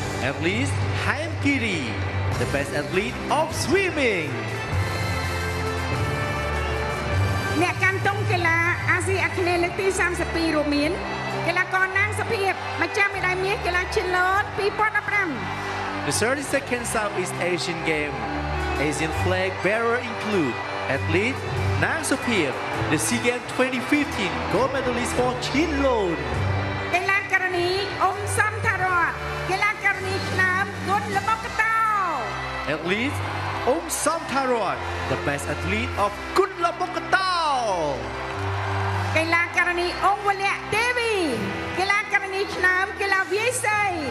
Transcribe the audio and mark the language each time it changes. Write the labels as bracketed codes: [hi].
[en] Athletes Haim Kiri, the best athlete of swimming. [km] អ្នកកាន់ទង់កីឡាអាស៊ីអាគ្នេយ៍លើកទី32រួមមានកីឡាករណាងសុភីបម្ចាស់មេដាយមាសកីឡាឈិនឡូត2015 [en] The 32nd Southeast Asian Game Asian flag bearer include athlete Nang Sopir, the SEA Games 2015 gold medalist for Chinlon. [km] កីឡាករនីអ៊ុំសំថារតកីឡាករនីឆ្នើមគុណលបកតោ [en] Athlete Samtharot, the best athlete of Kunlapokatao. [km] កីឡាករនីអ៊ុំវលៈទេវីកីឡាករនីឆ្នើមកីឡាវាយសី